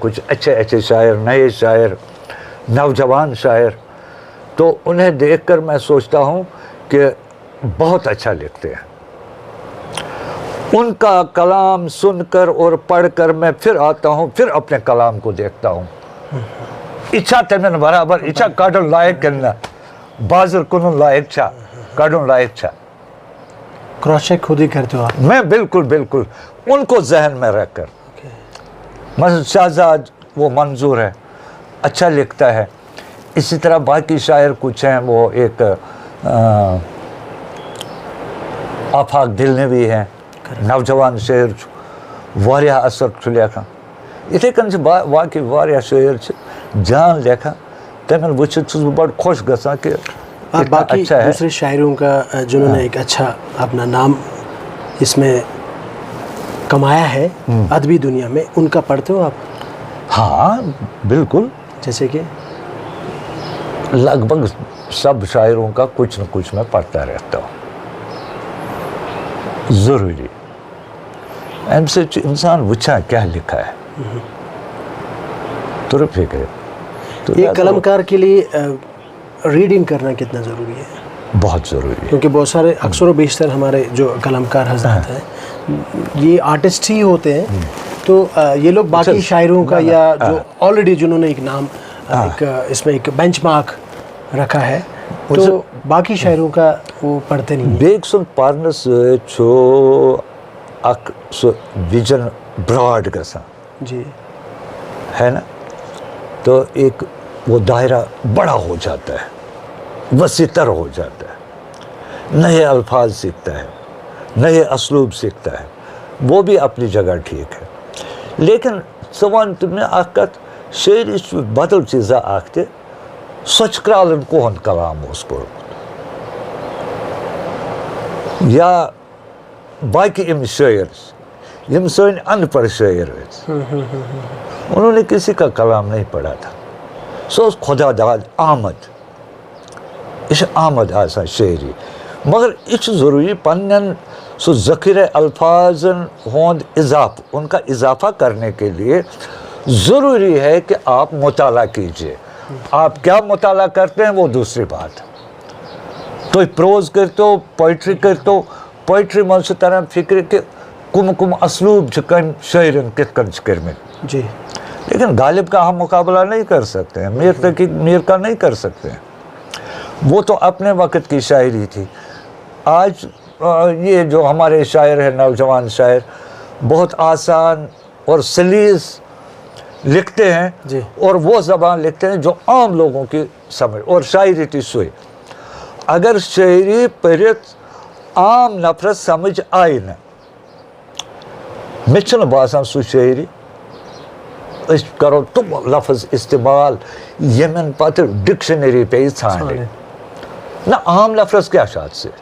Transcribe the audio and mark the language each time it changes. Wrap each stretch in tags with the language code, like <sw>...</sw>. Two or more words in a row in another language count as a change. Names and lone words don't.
<ur>کچھ اچھے شاعر، نئے شاعر، نوجوان شاعر، تو انہیں دیکھ کر میں سوچتا ہوں کہ بہت اچھا لکھتے ہیں. ان کا کلام سن کر اور پڑھ کر میں پھر آتا ہوں، پھر اپنے کلام کو دیکھتا ہوں.</ur> <ks>اچھا تمن برابر اچھا کڑن لائق کرنا، بازر کنن لائق چھا، کڑن لائق چھا.</ks> <ur>کراس چیک خود ہی کرتے ہو آپ؟ میں بالکل ان کو ذہن میں رکھ کر. مثلا شہزاد وہ منظور ہے، اچھا لکھتا ہے. اسی طرح باقی شاعر کچھ ہیں، وہ ایک آفاق دلنوی ہیں، نوجوان شاعر</ur> <ks>واریاہ اثر چھُ لیکھان. یِتھَے کٔنۍ چھِ باقی واریاہ شاعر چھِ جان لیکھان. تمن وٕچھِتھ چھُس بہٕ بڑٕ خۄش گژھان کہ</ks> <ur>باقی دوسرے شاعروں کا جنہوں نے ایک اچھا اپنا نام اس میں کمایا ہے ادبی دنیا میں، ان کا پڑھتے ہو آپ؟ ہاں بالکل. جیسے کہ لگ بھگ سب شاعروں کا کچھ نہ کچھ میں پڑھتا رہتا ہوں، ضروری</ur> <ks>اَمہِ سۭتۍ چھُ اِنسان وٕچھان کیٛاہ</ks> <ur>لکھا ہے تو فکر ایک قلم کار کے لیے ریڈنگ کرنا کتنا ضروری ہے؟ بہت ضروری ہے، کیونکہ بہت سارے اکثر و بیشتر ہمارے جو قلم کار حضرات ہیں یہ آرٹسٹ ہی ہوتے ہیں، تو یہ لوگ باقی شاعروں کا یا جو آلریڈی جنہوں نے ایک نام ایک اس میں ایک بینچ مارک رکھا ہے تو باقی شاعروں کا وہ پڑھتے نہیں ہیں۔</ur> <ks>بیٚیہِ سُنٛد پرنہٕ سۭتۍ چھُ اکھ سُہ وِجن براڈ گژھان،</ks> <ur>جی ہے نا، تو ایک وہ دائرہ بڑا ہو جاتا ہے، وسیع تر ہو جاتا ہے، نئے الفاظ سیکھتا ہے، نئے اسلوب سیکھتا ہے، وہ بھی اپنی جگہ ٹھیک ہے۔</ur> <ks>لیکن ژٕ وَن تہٕ مےٚ اکھ کتھ، شٲعری چھُ بدل چیٖزا اکھ تہِ، سۄ چھِ کرٛالن کُہُنٛد کلام اوس کوٚرمُت یا باقی یِم شٲعر یِم سٲنۍ ان پڑھ شٲعر ٲسۍ،</ks> <ur>انہوں نے کسی کا کلام نہیں پڑھا تھا،</ur> <ks>سُہ اوس خۄدا داد آمد، یہِ چھِ آمد آسان شٲعری، مگر یہِ چھُ ضروٗری پنٛنٮ۪ن سُہ ذخیرہ الفاظن ہُنٛد اضافہ،</ks> <ur>ان کا اضافہ کرنے کے لیے ضروری ہے کہ آپ مطالعہ کیجیے۔ آپ کیا مطالعہ کرتے ہیں وہ دوسری بات،</ur> <ks>تُہۍ پروز کٔرۍتو پویٹری کٔرۍتو، پویٹری منٛز چھُ تران فکرِ کہ کم اسلوب چھِ کٔمۍ شٲعرن کِتھ کٔنۍ چھِ کٔرمٕتۍ،</ks> <ur>جی لیکن غالب کا ہم مقابلہ نہیں کر سکتے ہیں، میر کا نہیں کر سکتے ہیں، وہ تو اپنے وقت کی شاعری تھی۔ آج یہ جو ہمارے شاعر ہیں، نوجوان شاعر، بہت آسان اور سلیس لکھتے ہیں جی، اور وہ زبان لکھتے ہیں جو عام لوگوں کی سمجھ، اور شاعری تھی سوئی،</ur> <ks>اگر شاعری پٔرِتھ عام نفرس سمجھ آئی نہٕ، مےٚ چھُنہٕ باسان سُہ شاعری أسۍ کرو تِم لفظ استعمال ییٚمٮ۪ن پتہٕ ڈکشنری پیٚیہِ ژھانڈٕنۍ، نہ عام نفرس کیٛاہ چھُ اتھ سۭتۍ،</ks>